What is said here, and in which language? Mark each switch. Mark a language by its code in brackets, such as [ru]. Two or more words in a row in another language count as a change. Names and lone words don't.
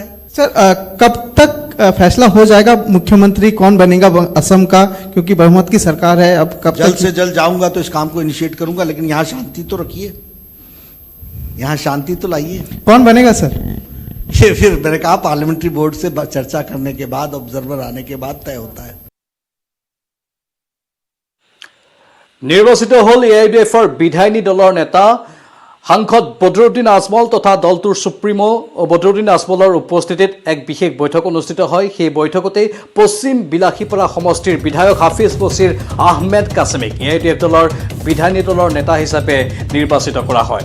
[hi] सर, कब तक फैसला हो जाएगा मुख्यमंत्री कौन बनेगा असम का, क्योंकि बहुमत की सरकार है? अब कब जल्द से जल्द जाऊंगा तो इस काम को इनिशिएट करूंगा, लेकिन यहाँ शांति तो रखिए, यहाँ शांति तो लाइए। कौन बनेगा सर? ये फिर मैंने कहा [en] parliamentary board [hi] से चर्चा करने के बाद, ऑब्जर्वर आने के बाद तय होता है। [as] নিৰ্বাচিত হ'ল AIUDFৰ বিধায়িনী দলৰ নেতা সাংসদ বদৰুদ্দিন আজমল তথা দলটোৰ সুপ্ৰিমো বদৰুদ্দিন আজমলৰ উপস্থিতিত এক বিশেষ বৈঠক অনুষ্ঠিত হয়। সেই বৈঠকতে পশ্চিম বিলাসীপাৰা সমষ্টিৰ বিধায়ক হাফিজ বছিৰ আহমেদ কাছিমিক AIUDF দলৰ বিধায়িনী দলৰ নেতা হিচাপে নিৰ্বাচিত কৰা হয়।